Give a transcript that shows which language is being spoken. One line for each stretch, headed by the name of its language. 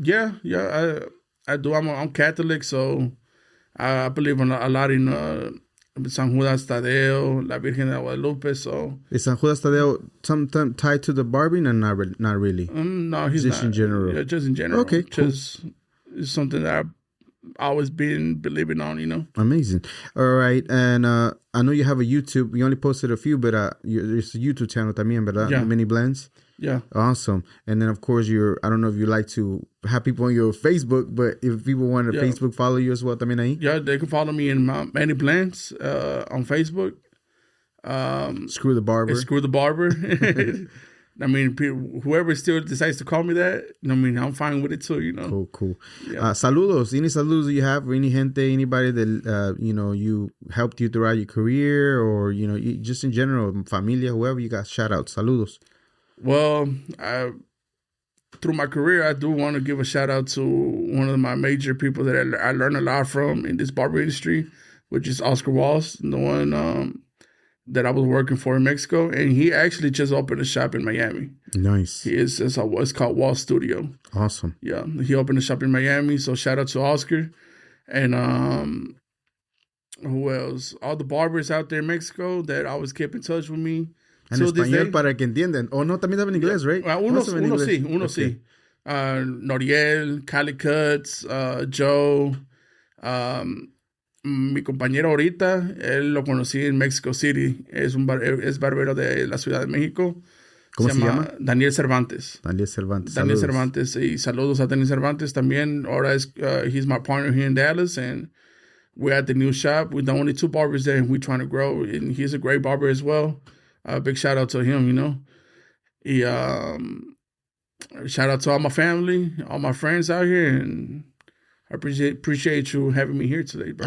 English: Yeah, I do. I'm Catholic, so I believe a lot in San Judas Tadeo, La Virgen de Guadalupe. So is San Judas Tadeo sometimes tied to the barbing, and not really? No, he's just not. in general. Yeah, just in general. Okay, cool. Just it's something that I've always been believing on, you know. Amazing. All right, and I know you have a YouTube. You only posted a few, but there's a YouTube channel
Spanish: también, ¿verdad?
English: Yeah. Manny Blendz. Yeah. Awesome. And then of course I don't know if you like to have people on your Facebook, but if people want to Facebook follow you as well,
Spanish: también ahí.
English: Yeah, they can follow me in Manny Blendz on Facebook. Screw Da Barber. Screw Da Barber. I mean, whoever still decides to call me that, I mean, I'm fine with it too, you know. Cool. Yeah.
Spanish: Saludos.
English: Any
Spanish: saludos
English: you have, or any
Spanish: gente,
English: anybody that, you helped you throughout your career, or, just in general,
Spanish: familia,
English: whoever you got, shout out.
Spanish: Saludos.
English: Well, through my career, I do want to give a shout out to one of my major people that I learned a lot from in this barber industry, which is Oscar Walls, the one that I was working for in Mexico, and he actually just opened a shop in Miami. Nice. It's called Wall Studio. Awesome. Yeah, he opened a shop in Miami, so shout out to Oscar. And who else? All the barbers out there in Mexico that always kept in touch with me.
Spanish: En español para que entiendan. O no, también saben inglés,
English: right?
Spanish: Uno sí. Noriel, Cali Cuts, Joe, mi compañero ahorita, él lo conocí en
English: Mexico City.
Spanish: Es barbero de la Ciudad de México. ¿Cómo se llama? Daniel Cervantes. Daniel Cervantes. Y saludos a Daniel Cervantes también. Ahora
English: he's my partner here in Dallas, and we're at the new shop. We're the only 2 barbers there, and we're trying to grow. And he's a great barber as well. Big shout out to him, you know. Shout out to all my family, all my friends out here, and I appreciate you having me here today, bro.